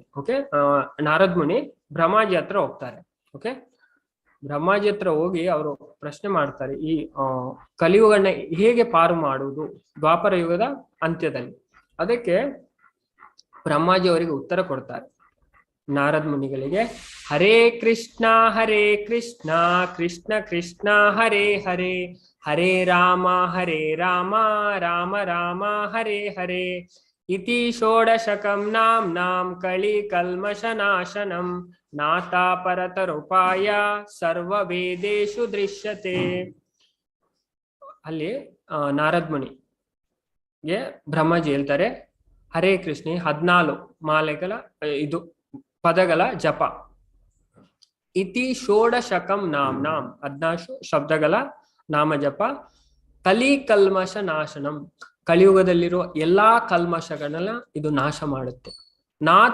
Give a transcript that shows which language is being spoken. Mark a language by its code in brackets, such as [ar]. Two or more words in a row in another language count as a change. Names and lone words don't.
[kn] ಓಕೆ, ನಾರದ್ ಮುನಿ ಬ್ರಹ್ಮಾಜಿ ಹತ್ರ ಹೋಗ್ತಾರೆ. ಓಕೆ, ಬ್ರಹ್ಮಾಜಿ ಹತ್ರ ಹೋಗಿ ಅವರು ಪ್ರಶ್ನೆ ಮಾಡ್ತಾರೆ, ಈ ಕಲಿಯುಗನ ಹೇಗೆ ಪಾರು ಮಾಡುವುದು ದ್ವಾಪರ ಯುಗದ ಅಂತ್ಯದಲ್ಲಿ. ಅದಕ್ಕೆ ಬ್ರಹ್ಮಾಜಿ ಅವರಿಗೆ ಉತ್ತರ ಕೊಡ್ತಾರೆ, ನಾರದ್ ಮುನಿಗಳಿಗೆ, [sa] ಹರೇ ಕೃಷ್ಣ ಕೃಷ್ಣ ಕೃಷ್ಣ ಹರೇ ಹರೇ, ಹರೇ ರಾಮ ರಾಮ ರಾಮ ಹರೇ ಹರೇ, ಇತಿ ಷೋಡಶಕಂ ನಾಂ ಕಳಿ ಕಲ್ಮಶನಾಶನಂ ನಾತಾ ಪರತರುಪಾಯ ಸರ್ವ ವೇದೇಶು ದೃಶ್ಯತೆ. [kn] ಅಲ್ಲಿ ನಾರದ್ ಮುನಿಗೆ ಬ್ರಹ್ಮಜಿ ಹೇಳ್ತಾರೆ, ಹರೇ ಕೃಷ್ಣ 14 ಮಾಲೆಗಳ ಇದು ಪದಗಳ ಜಪ, [sa] ಇತಿ ಷೋಡಶಕಂ ನಾಂ [kn] 14 ಶಬ್ದಗಳ ನಾಮ ಜಪ, [sa] ಕಲಿ ಕಲ್ಮಶ ನಾಶನಂ, [kn] ಕಲಿಯುಗದಲ್ಲಿರುವ ಎಲ್ಲಾ ಕಲ್ಮಶಗಳನ್ನ ಇದು ನಾಶ ಮಾಡುತ್ತೆ.